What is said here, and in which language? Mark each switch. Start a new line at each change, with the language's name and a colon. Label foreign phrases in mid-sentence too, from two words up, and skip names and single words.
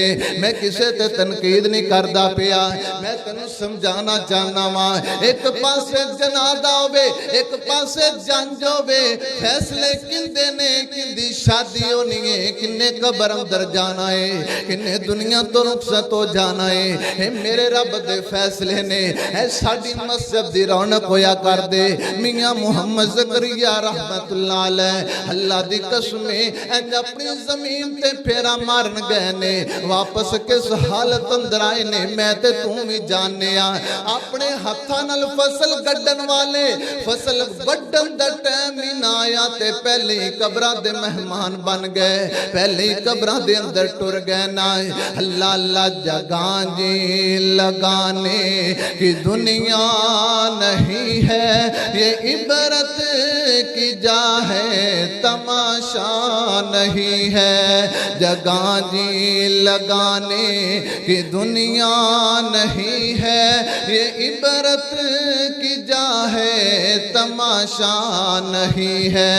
Punjabi: میں کسے تے تنقید نہیں کردا پیا، میں تینوں سمجھانا چاہنا وا، ایک پاسے جنازہ ہووے، ایک پاسے جنج ہووے، فیصلے کیہندے نے، کیہندی شادی ہونی ہے، کنے قبر اندر جانا ہے، کنے دنیا توں رخصت ہو جانا ہے، ہے میرے رب دے فیصلے نے. ہے ساڈی مسجد دی رونق ہویا کر دے، میاں محمد زکریا
Arabic: رحمۃ اللہ علیہ
Punjabi: اللہ دی قسم انج اپنی زمین تے پھیرا مارن گئے نے، واپس کس حالت اندر آئے نے میں تے توں بھی جاننے آں. اپنے ہتھاں نال فصل گڈن والے فصل وڈن دا ٹائم ہی نہ آیا تے پہلے ہی قبراں دے مہمان بن گئے، پہلے ہی قبراں دے اندر ٹر گئے نا.
Urdu: اللہ اللہ جگہ جی لگانے کی دنیا نہیں ہے، یہ عبرت کی جا ہے تماشا نہیں ہے، جگہ جی لگانے کی دنیا نہیں ہے، یہ عبرت کی جا ہے تماشا نہیں ہے.